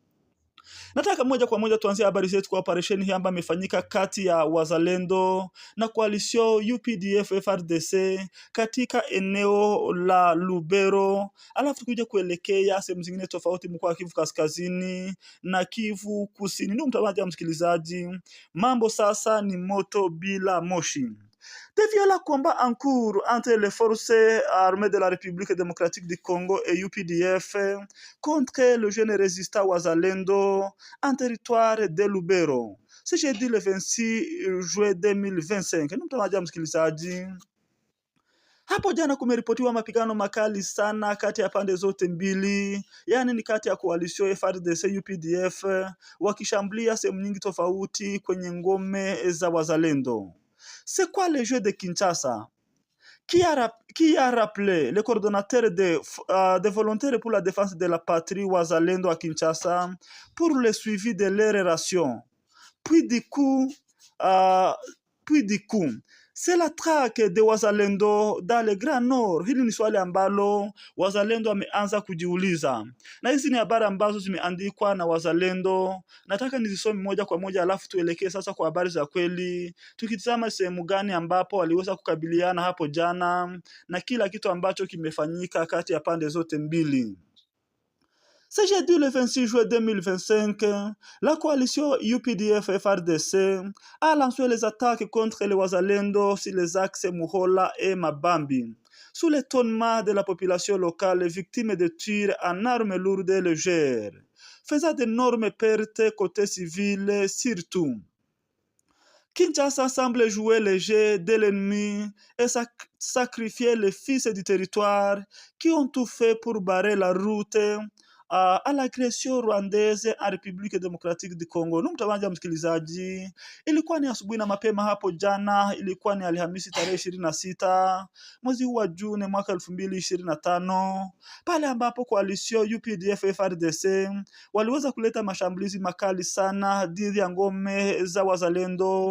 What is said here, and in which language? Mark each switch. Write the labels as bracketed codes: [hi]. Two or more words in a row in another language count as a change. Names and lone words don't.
[sw] Nataka moja kwa moja tuanzie habari zetu kwa operesheni hii ambayo imefanyika kati ya wazalendo na coalition UPDF FARDC katika eneo la Lubero, alafu tukuje kuelekea sehemu zingine tofauti mkoa wa Kivu Kaskazini na Kivu Kusini. Ndugu mtazamaji wa msikilizaji, mambo sasa ni moto bila moshi. [fr] Des violents combats en cours entre les forces armées de la République démocratique du Congo et UPDF contre le jeune résistant Wazalendo en territoire de Lubero. C'est jeudi le 26 juin 2025. [sw] Ndugu mtazamaji wa msikilizaji, hapo jana kumeripotiwa mapigano makali sana kati ya pande zote mbili, yani ni kati ya coalition FARDC UPDF wakishambulia sehemu nyingi tofauti kwenye ngome za wazalendo. [fr] C'est quoi le jeu de Kinshasa? Qui a rappelé le coordonnateur des volontaires pour la défense de la patrie Wazalendo à Kinshasa pour le suivi de leurs relations. Puis du coup, c'est la traque de Wazalendo dans le Grand Nord. [sw] Hili ni swali ambalo wazalendo wameanza kujiuliza, na hizi ni habari ambazo zimeandikwa na wazalendo. Nataka nizisome moja kwa moja, alafu tuelekee sasa kwa habari za kweli, tukitazama sehemu gani ambapo waliweza kukabiliana hapo jana na kila kitu ambacho kimefanyika kati ya pande zote mbili. [fr] C'est jeudi le 26 juin 2025, la coalition UPDF-FARDC a lancé les attaques contre les Wazalendo sur les axes Muhola et Mabambi, sous l'étonnement de la population locale victime de tirs en armes lourdes et légères, faisant d'énormes pertes côté civil surtout. Kinshasa semble jouer le jeu de l'ennemi et sacrifier les fils du territoire qui ont tout fait pour barrer la route à l'agression rwandaise en République démocratique du Congo. [sw] Ndugu mtazamaji wa msikilizaji, ilikuwa ni asubuhi na mapema hapo jana, ilikuwa ni Alhamisi tarehe 26 mwezi wa Juni mwaka 2025, pale ambapo coalition UPDF FARDC waliweza kuleta mashambulizi makali sana dhidi ya ngome za wazalendo.